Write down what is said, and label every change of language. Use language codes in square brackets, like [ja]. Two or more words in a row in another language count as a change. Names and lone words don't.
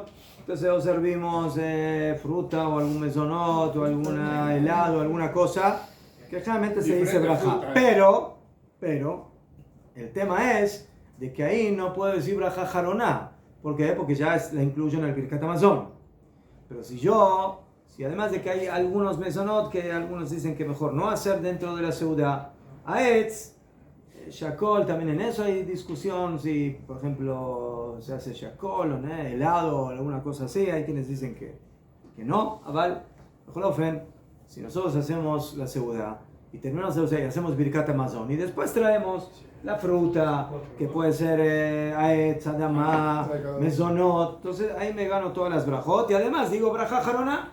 [es] Entonces o servimos fruta o algún mesonot o algún helado, alguna cosa, que generalmente se dice brajá. Pero, el tema es de que ahí no puedo decir [he] ברכה אחרונה. [es] ¿Por qué? Porque ya la incluyo en el [he] ברכת המזון. [es] Pero si además de que hay algunos mesonot que algunos dicen que mejor no hacer dentro de la seuda, [he] העץ, שהכל, [es] también en eso hay discusión, si por ejemplo se hace shakol o helado o alguna cosa así, hay quienes dicen que no, aval, si nosotros hacemos la seuda y terminamos la seuda y hacemos [he] ברכת המזון [es] y después traemos la fruta, que puede ser [he] העץ, האדמה, מזונות, [es] entonces ahí me gano todas las brajot y además digo [he] ברכה אחרונה.